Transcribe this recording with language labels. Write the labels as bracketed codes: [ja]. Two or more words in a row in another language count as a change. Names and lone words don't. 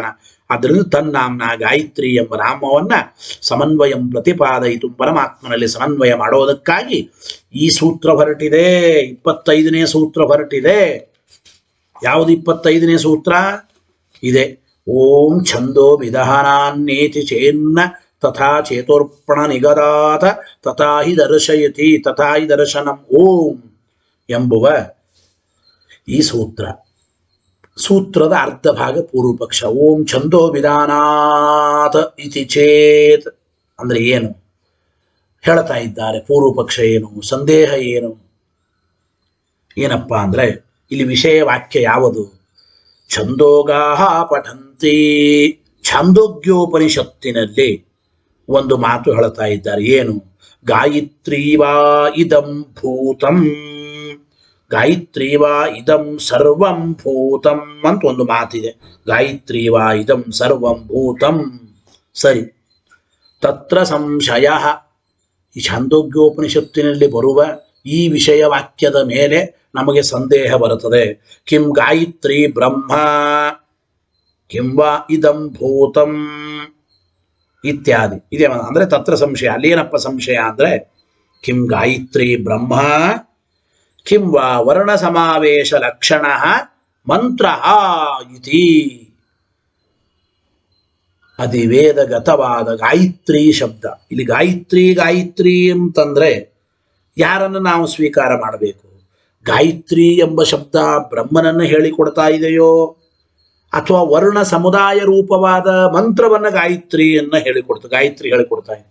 [kn] ಆದ್ದರಿಂದ ತನ್ನಾಮ್ನ ಗಾಯತ್ರಿ ಎಂಬ ನಾಮವನ್ನ [sa] ಸಮನ್ವಯಂ ಪ್ರತಿಪಾದಯಿತು [kn] ಪರಮಾತ್ಮನಲ್ಲಿ ಸಮನ್ವಯ ಮಾಡೋದಕ್ಕಾಗಿ ಈ ಸೂತ್ರ ಹೊರಟಿದೆ. 25ನೇ ಸೂತ್ರ ಹೊರಟಿದೆ. ಯಾವುದು 25ನೇ ಸೂತ್ರ ಇದೆ? [sa] ಓಂ ಛಂದೋ ವಿಧಾನಾನ್ನೇತಿ ಚೇನ್ನ ತಥಾ ಚೇತೋರ್ಪಣ ನಿಗದಾತ ತಥಾ ಹಿ ದರ್ಶಯತಿ ತಥಾ ಹಿ ದರ್ಶನಂ ಓಂ [kn] ಎಂಬುವ ಈ ಸೂತ್ರ. ಸೂತ್ರದ ಅರ್ಧ ಭಾಗ ಪೂರ್ವ ಪಕ್ಷ. [sa] ಓಂ ಛಂದೋ ವಿಧಾನಾತ್ ಇತಿ ಚೇತ್ [kn] ಅಂದ್ರೆ ಏನು ಹೇಳ್ತಾ ಇದ್ದಾರೆ. ಪೂರ್ವ ಪಕ್ಷ ಏನು, ಸಂದೇಹ ಏನು? ಏನಪ್ಪ ಅಂದ್ರೆ ಇಲ್ಲಿ ವಿಷಯ ವಾಕ್ಯ ಯಾವುದು? [sa] ಛಂದೋಗಾಹ ಪಠಂತಿ. [kn] ಛಾಂದೋಗ್ಯೋಪನಿಷತ್ತಿನಲ್ಲಿ ಒಂದು ಮಾತು ಹೇಳ್ತಾ ಇದ್ದಾರೆ. [sa] ಏನು? ಗಾಯತ್ರಿ ವಾ ಇದಂ ಭೂತಂ, ಗಾಯತ್ರಿ ವಾ ಇದಂ ಸರ್ವಂ ಭೂತಂ [kn] ಅಂತ ಒಂದು ಮಾತಿದೆ. [sa] ಗಾಯತ್ರಿ ವಾ ಇದಂ ಸರ್ವಂ ಭೂತಂ. ಸರಿ, ತತ್ರ ಸಂಶಯ. [kn] ಈ ಛಾಂದೋಗ್ಯೋಪನಿಷತ್ತಿನಲ್ಲಿ ಬರುವ ಈ ವಿಷಯ ವಾಕ್ಯದ ಮೇಲೆ ನಮಗೆ ಸಂದೇಹ ಬರುತ್ತದೆ. [sa] ಕಿಂ ಗಾಯತ್ರಿ ಬ್ರಹ್ಮ ಕಿಂ ವಾ ಇದಂ ಭೂತಂ [kn] ಇತ್ಯಾದಿ ಇದೆ. [sa] ಅಂದ್ರೆ ತತ್ರ ಸಂಶಯ. [kn] ಅಲ್ಲೇನಪ್ಪ ಸಂಶಯ ಅಂದ್ರೆ [sa] ಕಿಂ ಗಾಯತ್ರಿ ಬ್ರಹ್ಮ ಕಿಂ ವಾ ವರ್ಣ ಸಮಾವೇಶ ಲಕ್ಷಣ ಮಂತ್ರ ಇತಿ. [kn] ಅಧಿವೇದಗತವಾದ ಗಾಯತ್ರಿ ಶಬ್ದ. ಇಲ್ಲಿ ಗಾಯತ್ರಿ ಗಾಯತ್ರಿ ಅಂತಂದ್ರೆ ಯಾರನ್ನು ನಾವು ಸ್ವೀಕಾರ ಮಾಡಬೇಕು? ಗಾಯತ್ರಿ ಎಂಬ ಶಬ್ದ ಬ್ರಹ್ಮನನ್ನು ಹೇಳಿಕೊಡ್ತಾ ಇದೆಯೋ ಅಥವಾ ವರ್ಣ ಸಮುದಾಯ ರೂಪವಾದ ಮಂತ್ರವನ್ನ ಗಾಯತ್ರಿಯನ್ನ ಹೇಳಿಕೊಡ್ತಾ ಗಾಯತ್ರಿ ಹೇಳಿಕೊಡ್ತಾ ಇದೆ?